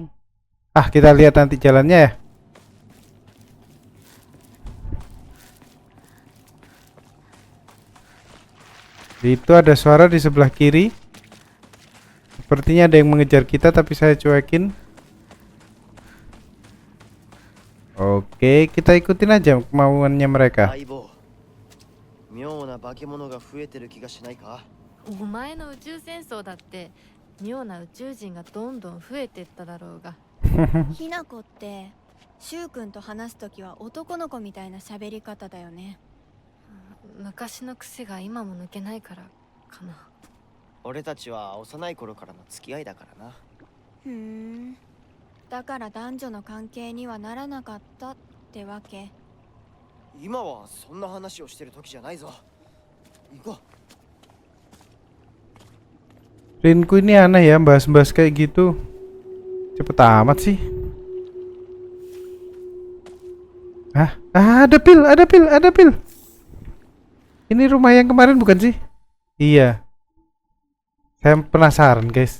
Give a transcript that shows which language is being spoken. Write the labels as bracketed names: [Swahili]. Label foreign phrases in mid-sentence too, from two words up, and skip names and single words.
[Indonesian] Ah, kita lihat nanti jalannya ya. Itu ada suara di sebelah kiri. Sepertinya ada yang mengejar kita, tapi saya cuekin. Oke, kita ikutin aja kemauannya mereka. [Japanese] 妙な化け物が増えてる気がしないか？お前の宇宙戦争だって妙な宇宙人がどんどん増えてっただろうが。ひなこってしゅうくんと話すときは男の子みたいな喋り方だよね。昔の癖が今も抜けないからかな。俺たちは幼い頃からの付き合いだからな。ふーん。だから男女の関係にはならなかったってわけ。今はそんな話をしてる時じゃないぞ。行こう。 [Indonesian] Rinku ini aneh ya, bahas-bahas kayak gitu. Cepet amat sih. Ada pil, ada pil, ada pil. Ini rumah yang kemarin bukan sih? Iya. Saya penasaran guys.